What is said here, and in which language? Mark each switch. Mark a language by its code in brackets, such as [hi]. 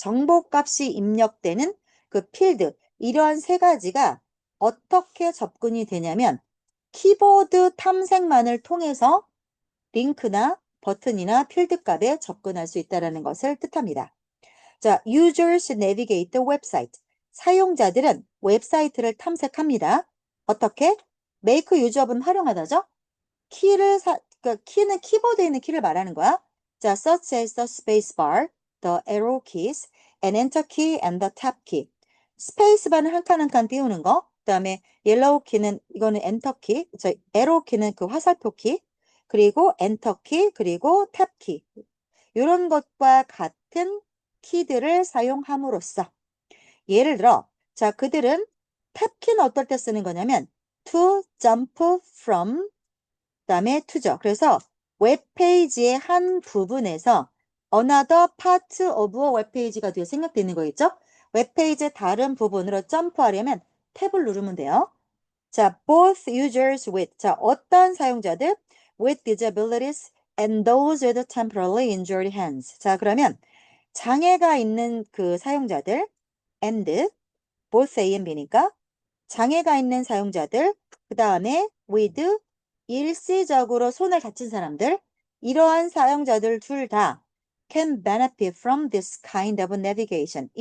[ko] 정보값이 입력되는 그 필드, 이러한 세 가지가 어떻게 접근이 되냐면 키보드 탐색만을 통해서 링크나 버튼이나 필드 값에 접근할 수 있다는 것을 뜻합니다. [en] 자, users navigate the website. [ko] 사용자들은 웹사이트를 탐색합니다. 어떻게? make use업은 활용하다죠? 그러니까 키는 키보드에 있는 키를 말하는 거야. [en] 자, such as the space bar, the arrow keys, and enter key and the tab key. [ko] 스페이스바는 한 칸 한 칸 띄우는 거. 그다음에 옐로우 키는 이거는 엔터 키, 에로 키는 그 화살표 키, 그리고 엔터 키, 그리고 탭 키. 이런 것과 같은 키들을 사용함으로써 예를 들어 자, 그들은 탭 키는 어떨 때 쓰는 거냐면 [en] to jump from [ko] 그다음에 to죠. 그래서 웹페이지의 한 부분에서 [en] another part of a [ko] 웹페이지가 뒤에 생략되는 거겠죠? 웹페이지의 다른 부분으로 점프하려면 탭을 누르면 돼요. [en] 자, both users with, 자, 어떤 사용자들 with disabilities and those with temporarily injured hands. [ko] 자, 그러면 장애가 있는 그 사용자들 and both A and B니까 장애가 있는 사용자들, 그 다음에 with 일시적으로 손을 다친 사람들, 이러한 사용자들 둘 다 [en] can benefit from this kind of navigation.